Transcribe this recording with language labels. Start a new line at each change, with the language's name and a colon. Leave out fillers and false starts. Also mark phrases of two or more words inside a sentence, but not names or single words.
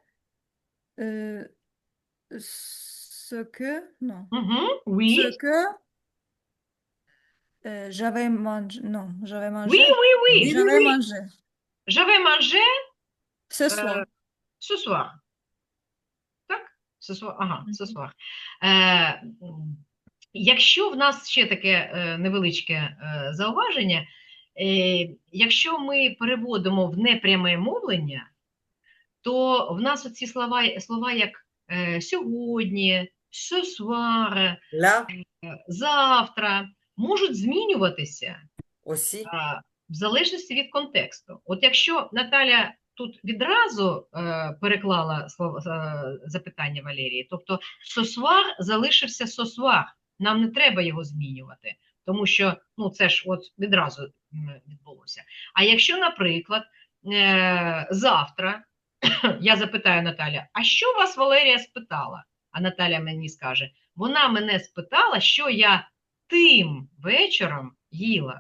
French: ce que, non, Oui. ce que j'avais mangé, non, j'avais mangé, Oui. j'avais mangé J'avais mangé ce soir. ce soir. Так? Ce soir. Ага, ce soir.
Ukrainian: Якщо в нас ще таке невеличке зауваження, якщо ми переводимо в непряме мовлення, то в нас оці слова як сьогодні,
French: ce soir, Là
Ukrainian: завтра, можуть змінюватися
French: aussi.
Ukrainian: в залежності від контексту. От якщо Наталя тут відразу переклала запитання Валерії, тобто
French: ce soir
Ukrainian: залишився
French: ce soir,
Ukrainian: нам не треба його змінювати, тому що ну, це ж от відразу відбулося. А якщо, наприклад, завтра я запитаю Наталя, а що вас Валерія спитала? А Наталя мені скаже, вона мене спитала, що я тим вечором їла.